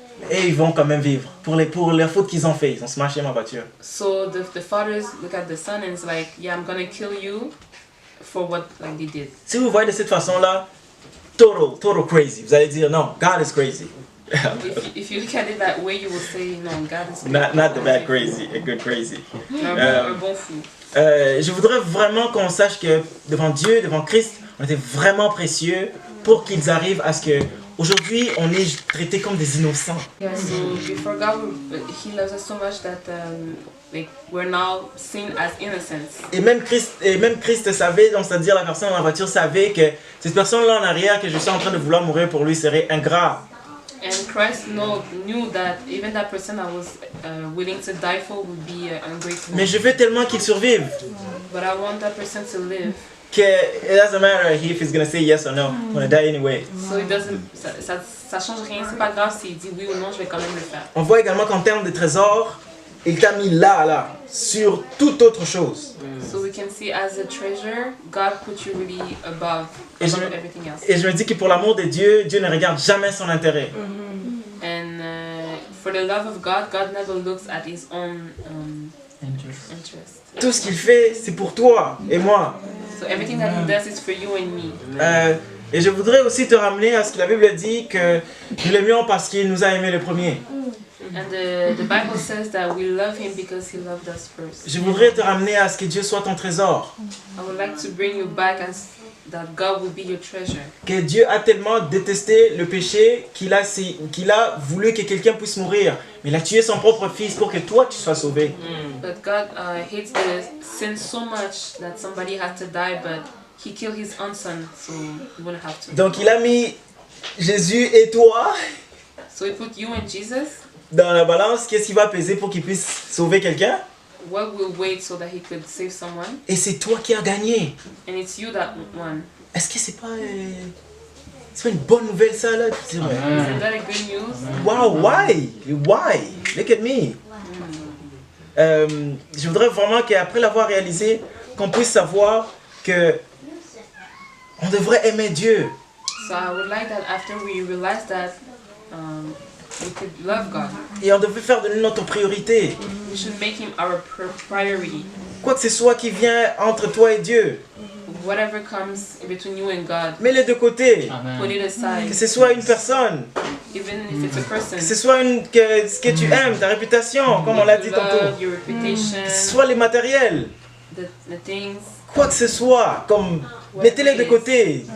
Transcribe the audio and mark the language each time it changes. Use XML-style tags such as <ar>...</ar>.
<fr>Et ils vont quand même vivre pour les fautes qu'ils ont fait. Ils ont smashé ma voiture.</fr> <en>So the fathers look at the son and it's like, yeah, I'm gonna kill you for what like they did.</en> <fr>Si vous voyez de cette façon-là,</fr> <en>total crazy.</en> <fr>Vous allez dire non,</fr> <en>God is crazy. if you look at it that way, you will say no, God is crazy. Not the bad crazy, a good crazy.</en> <fr>Un bon fou. Je voudrais vraiment qu'on sache que devant Dieu, devant Christ, on était vraiment précieux pour qu'ils arrivent à ce que aujourd'hui on est traités comme des innocents.</fr> <en>Yeah, so before God, He loves us so much that like we're now seen as innocents.</en> <fr>Et même Christ savait, donc c'est-à-dire la personne dans la voiture savait que cette personne-là en arrière que je suis en train de vouloir mourir pour lui serait ingrat.</fr> <en>And Christ knew that even that person I was willing to die for would be ungrateful.</en> <fr>Mais je veux tellement qu'il survive.</fr> <en>But I want that person to live. Que it doesn't matter if he's gonna say yes or no. I'm gonna die anyway. So it doesn't,</en> <fr>ça change rien. C'est pas grave s'il dit oui ou non, je vais quand même le faire. On voit également qu'en termes de trésors, il t'a mis là, sur toute autre chose.</fr> <en>So we can see as a treasure, God put you really above everything else.</en> <fr>Et je me dis que pour l'amour de Dieu, Dieu ne regarde jamais son intérêt.</fr> <en>And for the love of God, God never looks at His own interest.</en> <fr>Tout ce qu'il fait, c'est pour toi et moi.</fr> <en>So everything that He does is for you and me.</en> <fr>Et je voudrais aussi te ramener à ce que la Bible dit que nous l'aimions parce qu'il nous a aimés le premier.</fr> <en>And the Bible says that we love Him because He loved us first.</en> <fr>Je voudrais te ramener à ce que Dieu soit ton trésor.</fr> <en>I would like to bring you back as that God will be your treasure.</en> <fr>Que Dieu a tellement détesté le péché qu'il a voulu que quelqu'un puisse mourir. Mais il a tué son propre fils pour que toi tu sois sauvé.</fr> <en>But God hates the sin so much that somebody has to die, but He killed His own son, so you wouldn't have to.</en> <fr>Donc il a mis Jésus et toi</fr> <en>So He put you and Jesus.</en> <fr>dans la balance. Qu'est-ce qui va peser pour qu'il puisse sauver quelqu'un?</fr> <en>What will wait so that He could save someone?</en> <fr>Et c'est toi qui as gagné.</fr> <en>And it's you that won.</en> <fr>Est-ce que c'est pas une bonne nouvelle ça là?</fr> <en>Isn't that a good news? Wow, why? Look at me.</en> <fr>Je voudrais vraiment qu'après l'avoir réalisé, qu'on puisse savoir que on devrait aimer Dieu.</fr> <en>So I would like that after we realize that we could love God.</en> <fr>Et on devrait faire de lui notre priorité.</fr> <en>We should make Him our priority.</en> <fr>Quoi que ce soit qui vient entre toi et Dieu,</fr> <en>Whatever comes between you and God,</en> <fr>mets-les de côté.</fr> <en>put it aside.</en> <fr>Que ce soit une personne,</fr> <en>Even if it's a person.</en> <fr>que ce soit ce que tu aimes, ta réputation, comme on l'a dit tantôt.</fr> <en>Love, your reputation,</en> <fr>Que ce soit les matériels,</fr> <en>the things,</en> <fr>quoi que ce soit, comme mettez-les de côté.</fr>